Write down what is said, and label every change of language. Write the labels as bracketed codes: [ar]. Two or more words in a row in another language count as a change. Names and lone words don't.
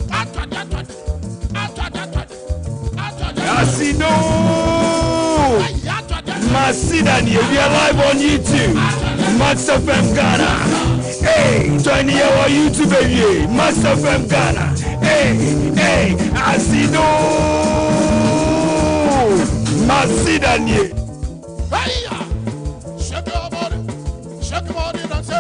[en] Casino Masidani, we are live on YouTube. Max FM Ghana. Hey, join our YouTube baby. Max FM Ghana. Hey, Casino Masidani. Shake your body, don't say.